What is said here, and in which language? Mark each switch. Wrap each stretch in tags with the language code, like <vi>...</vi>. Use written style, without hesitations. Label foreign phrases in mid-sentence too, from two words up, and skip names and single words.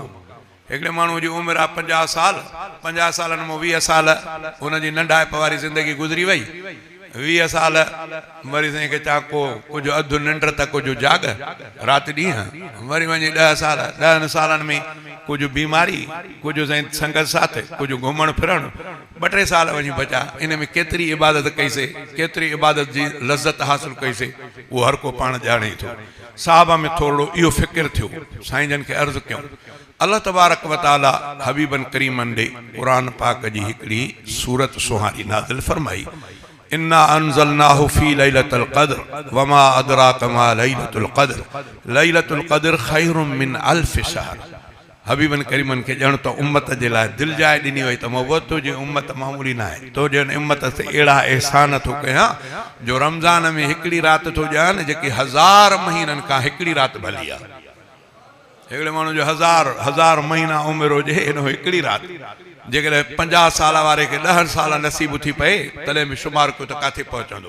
<sd>हिकिड़े माण्हू जी उमिरि आहे 50 साल, 50 सालनि में 20 साल हुनजी नंढाइप वारी ज़िंदगी गुज़री वई, 20 साल वरी साईं खे चा को कुझु अधु निंड त कुझु जाग राति ॾींहं, वरी वञी 10 साल, 10 सालनि में कुझु बीमारी, कुझु साईं संगत साथ, कुझु घुमण फिरण, 2-3 साल वञी बचा। इन में केतिरी इबादत कईसीं, केतिरी इबादत जी लज़त हासिल कईसीं, उहो हर को पाण ॼाणे थो। साहबा में थोरो इहो फ़िक्र थियो, साईं जन खे अर्ज़ु कयूं</sd> <ar>الله تبارك وتعالى</ar> <sd>हबीबन करीमन ॾे क़ुरान पाक जी हिकिड़ी सूरत सुहानी नाज़िल फरमाई,</sd> <ar>إنا أنزلناه في ليلة القدر وما أدراك ما ليلة القدر ليلة القدر خير من ألف شهر.</ar> <sd>हबीबन करीमन खे ॼण त उम्मत जे लाइ दिलि जाइ ॾिनी वई त मोहब्बत तुंहिंजी उम्मत मामूली न आहे, तो ॼण उम्मत ते अहिड़ा एहसान थो कयां जो रमज़ान में हिकिड़ी राति थो ॼाण जेकी 1000 महीननि खां हिकिड़ी राति भली आहे। हिकिड़े माण्हू जो 1000 महीना उमिरि हुजे हिन हिकिड़ी राति, जेकॾहिं 50 साल वारे खे 10 साल नसीब थी पए तॾहिं बि शुमार कयो त किथे पहुचंदो।</sd>